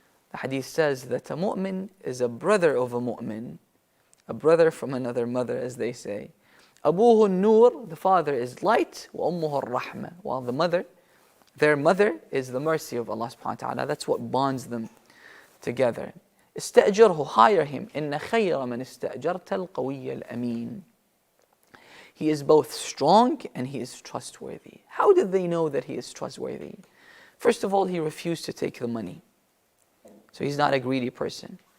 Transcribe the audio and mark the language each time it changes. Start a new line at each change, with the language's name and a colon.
English: The hadith says that a mu'min is a brother of a mu'min, a brother from another mother, as they say.
Arabic: Abuhu nur,
English: the father is light,
Arabic: wa ummuhu rahma,
English: while the mother, their mother is the mercy of Allah subhanahu wa ta'ala. That's what bonds them together.
Arabic: استأجره,
English: hire him.
Arabic: إن خير من استأجرت القوي الأمين.
English: He is both strong and he is trustworthy. How did they know that he is trustworthy? First of all, he refused to take the money. So he's not a greedy person.